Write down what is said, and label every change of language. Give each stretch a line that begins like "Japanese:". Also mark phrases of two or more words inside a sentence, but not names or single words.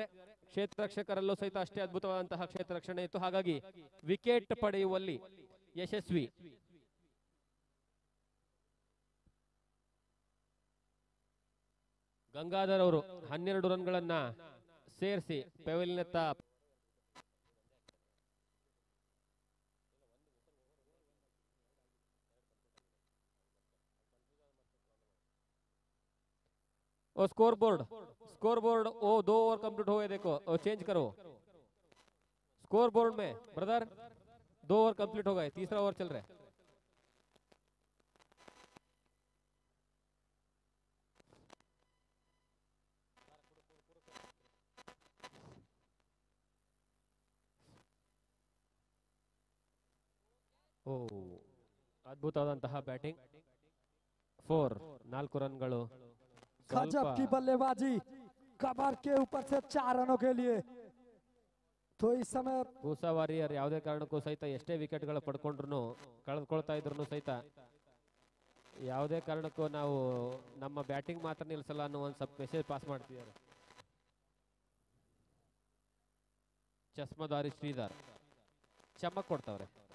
Kannada: ಕ್ಷೇತ್ರ ರಕ್ಷಕರಲ್ಲೂ ಸಹಿತ ಅಷ್ಟೇ ಅದ್ಭುತವಾದಂತಹ ಕ್ಷೇತ್ರ ರಕ್ಷಣೆ ಇತ್ತು. ಹಾಗಾಗಿ ವಿಕೆಟ್ ಪಡೆಯುವಲ್ಲಿ ಯಶಸ್ವಿ. ಗಂಗಾಧರ್ ಅವರು 12 ರನ್ಗಳನ್ನ ಸೇರಿಸಿ ಪೆವಿಲಿಯನ್ನತ್ತ
English: score board
Hindi: वो 2
English: over complete
Hindi: हो गए, देखो चेंज करो
English: score board
Hindi: में ब्रदर. 2
English: over complete
Hindi: हो गए, 3रा ओवर चल रहा है.
Kannada: ಓ ಅದ್ಭುತವಾದಂತಹ ಬ್ಯಾಟಿಂಗ್. 4 ರನ್ಗಳು.
Hindi: गजब की बल्लेबाजी, कबर के ऊपर से 4 रनों के लिए. तो इस समय
Kannada: ಪೂಸಾ ವಾರಿಯರ್ ಯಾವುದೇ ಕಾರಣಕ್ಕೂ ಸಹಿತ ಎಷ್ಟೇ ವಿಕೆಟ್ ಗಳು ಪಡ್ಕೊಂಡ್ರು ಕಳೆದುಕೊಳ್ತಾ ಇದ್ರು ಸಹಿತ ಯಾವುದೇ ಕಾರಣಕ್ಕೂ ನಾವು ನಮ್ಮ ಬ್ಯಾಟಿಂಗ್ ಮಾತ್ರ ನಿಲ್ಲಿಸಲ್ಲ ಅನ್ನೋ ಒಂದು ಸ್ವಲ್ಪ
English: message pass
Kannada: ಮಾಡ್ತಿದ್ದಾರೆ. ಚಸ್ಮದಾರಿ ಶ್ರೀಧರ್ ಚಮಕ್ ಕೊಡ್ತಾವ್ರೆ.